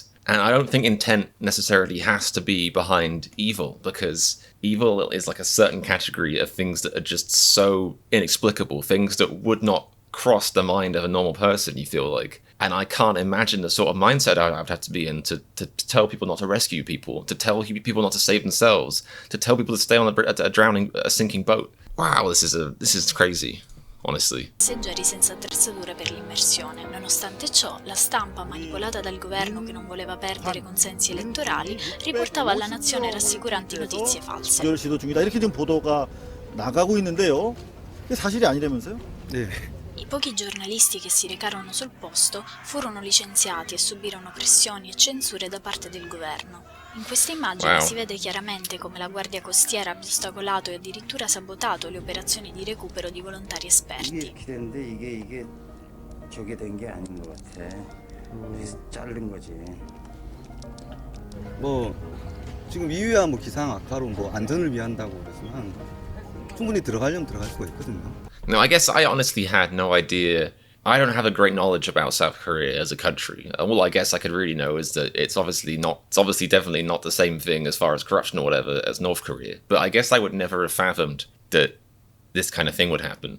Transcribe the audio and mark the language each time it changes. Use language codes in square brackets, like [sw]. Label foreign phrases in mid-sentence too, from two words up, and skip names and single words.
[en] And I don't think intent necessarily has to be behind evil, because evil is like a certain category of things that are just so inexplicable, things that would not cross the mind of a normal person, you feel like. And I can't imagine the sort of mindset I'd have to be in to tell people not to rescue people, to tell people not to save themselves, to tell people to stay on a sinking boat. Wow, this is crazy. Honestly. [it] Passeggeri senza attrezzature per l'immersione. Nonostante ciò, la stampa, manipolata dal governo che non voleva perdere consensi elettorali, riportava alla nazione rassicuranti notizie false. [ko] 시도 중이다. 이렇게 지금 보도가 나가고 있는데요. 이게 사실이 아니라면서요? 네. [it] I pochi giornalisti che si recarono sul posto furono licenziati e subirono pressioni e censure da parte del governo. In queste immagini si vede chiaramente come la Guardia Costiera abbia ostacolato e addirittura sabotato le operazioni di recupero di volontari esperti. [ko] 이게 저게 된 게 아닌 것 같아. 그래서 자른 거지. 뭐 지금 이유야 뭐 기상 악화로 뭐 안전을 위한다고 그러지만 충분히 들어가려면 들어갈 수가 있거든요. [en] No, I guess I honestly had no idea. I don't have a great knowledge about South Korea as a country. All I guess I could really know is that it's obviously definitely not the same thing as far as corruption or whatever as North Korea. But I guess I would never have fathomed that this kind of thing would happen.